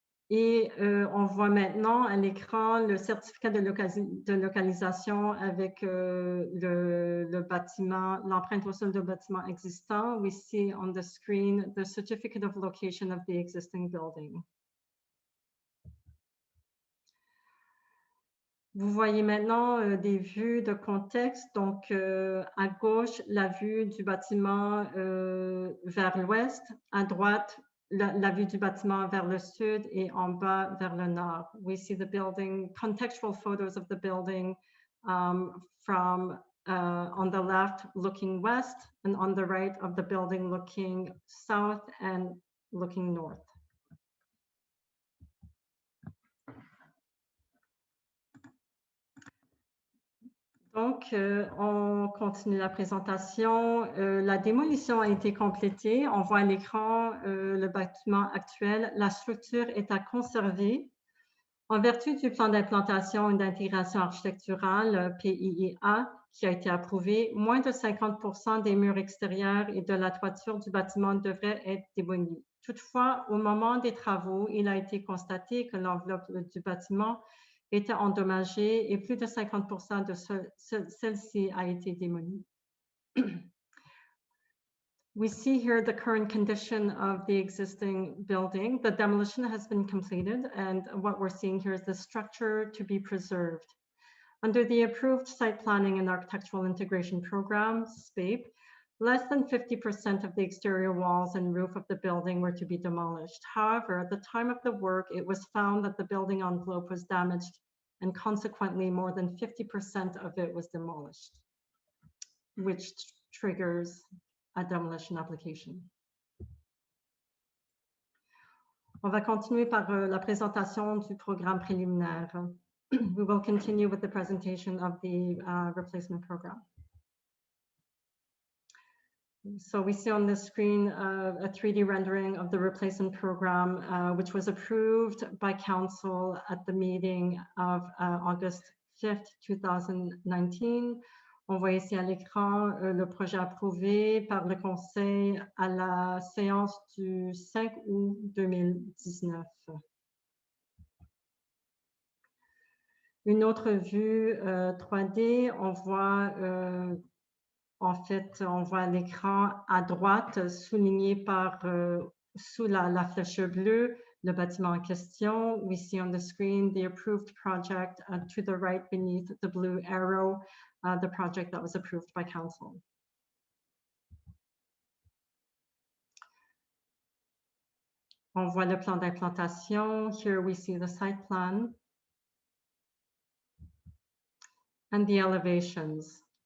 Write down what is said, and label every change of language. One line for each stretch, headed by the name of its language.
French: Et on voit maintenant à l'écran le certificat de localisation avec le bâtiment, l'empreinte au sol du bâtiment existant.
English: We see on the screen the certificate of location of the existing building.
French: Vous voyez maintenant des vues de contexte. Donc, à gauche, la vue du bâtiment vers l'ouest, à droite, la vue du bâtiment vers le sud et en bas vers le nord.
English: We see the building, contextual photos of the building from on the left looking west and on the right of the building looking south and looking north.
French: Donc, on continue la présentation. La démolition a été complétée. On voit à l'écran le bâtiment actuel. La structure est à conserver. En vertu du plan d'implantation et d'intégration architecturale, PIA, qui a été approuvé, moins de 50% des murs extérieurs et de la toiture du bâtiment devraient être démolis. Toutefois, au moment des travaux, il a été constaté que l'enveloppe du bâtiment était endommagée et plus de 50% de celle-ci a été démolie.
English: We see here the current condition of the existing building. The demolition has been completed, and what we're seeing here is the structure to be preserved. Under the approved Site Planning and Architectural Integration Program, SPAPE, less than 50% of the exterior walls and roof of the building were to be demolished. However, at the time of the work, it was found that the building envelope was damaged, and consequently, more than 50% of it was demolished, which triggers a demolition application.
French: On va continuer par la présentation du programme préliminaire.
English: We will continue with the presentation of the replacement program. So we see on the screen a 3D rendering of the replacement program, which was approved by Council at the meeting of August 5th, 2019.
French: On voit ici à l'écran le projet approuvé par le Conseil à la séance du 5 août 2019. Une autre vue 3D, on voit on voit à l'écran à droite, souligné par sous la flèche bleue, le bâtiment en question.
English: We see on the screen the approved project, to the right beneath the blue arrow, the project that was approved by Council.
French: On voit le plan d'implantation.
English: Here we see the site plan and the elevations.